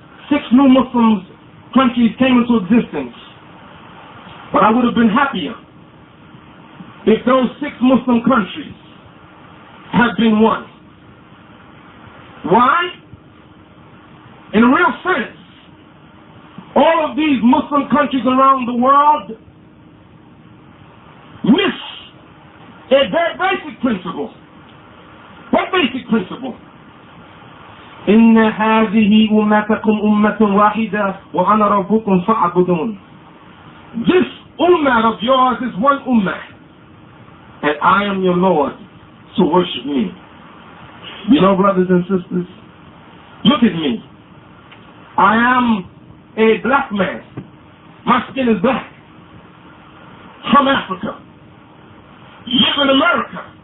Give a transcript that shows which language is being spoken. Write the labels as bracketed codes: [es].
[en] 6 new Muslim countries came into existence. But I would have been happier if those 6 Muslim countries had been one. Why? In a real sense, all of these Muslim countries around the world miss a very basic principle. What basic principle? [ar] إن هذه أمتكم أمة واحدة وأنا ربكم فاعبدون. [en] This ummah of yours is one ummah, and I am your Lord, so worship me. You know, brothers and sisters, look at me. I am a black man. My skin is black. From Africa. Live in America.